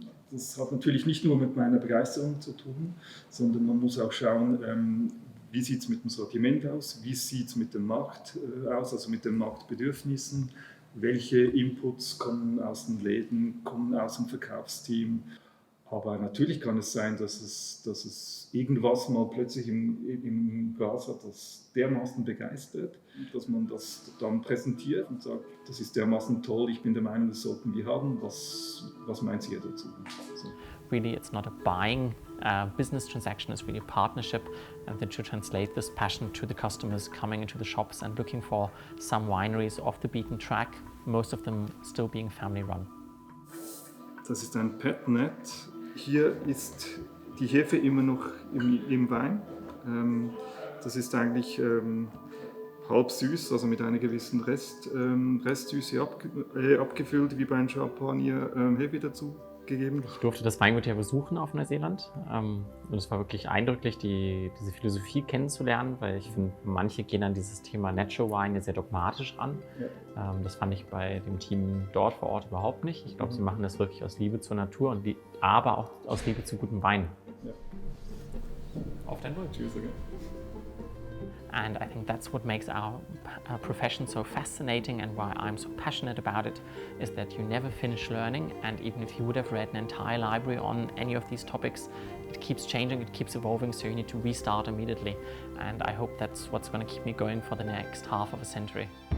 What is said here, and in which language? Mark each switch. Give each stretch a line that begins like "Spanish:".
German: Das hat natürlich nicht nur mit meiner Begeisterung zu tun, sondern man muss auch schauen, wie sieht es mit dem Sortiment aus, wie sieht es mit dem Markt aus, also mit den Marktbedürfnissen, welche Inputs kommen aus den Läden, kommen aus dem Verkaufsteam. Aber natürlich kann es sein, dass es irgendwas mal plötzlich im Glas hat, das dermaßen begeistert, dass man das dann präsentiert und sagt, das ist dermaßen toll, ich bin der Meinung, das sollten wir haben. Was meint ihr dazu? So.
English: Really, it's not a buying business transaction, it's really a partnership that should translate this passion to the customers coming into the shops and looking for some wineries off the beaten track, most of them still being family run.
German: Das ist ein Petnet. Hier ist die Hefe immer noch im Wein. Das ist eigentlich halb süß, also mit einer gewissen Restsüße abgefüllt, wie bei einem Champagner Hefe dazu gegeben. Ich durfte das Weingut ja besuchen auf Neuseeland und es war wirklich eindrücklich, diese Philosophie kennenzulernen, weil ich finde, manche gehen an dieses Thema Natural Wine sehr dogmatisch ran. Ja. Das fand ich bei dem Team dort vor Ort überhaupt nicht. Ich glaube, sie machen das wirklich aus Liebe zur Natur, aber auch aus Liebe zu gutem Wein. Ja. Auf dein Wohl. Tschüss. Okay.
English: And I think that's what makes our profession so fascinating, and why I'm so passionate about it, is that you never finish learning, and even if you would have read an entire library on any of these topics, it keeps changing, it keeps evolving, so you need to restart immediately. And I hope that's what's going to keep me going for the next half of a century.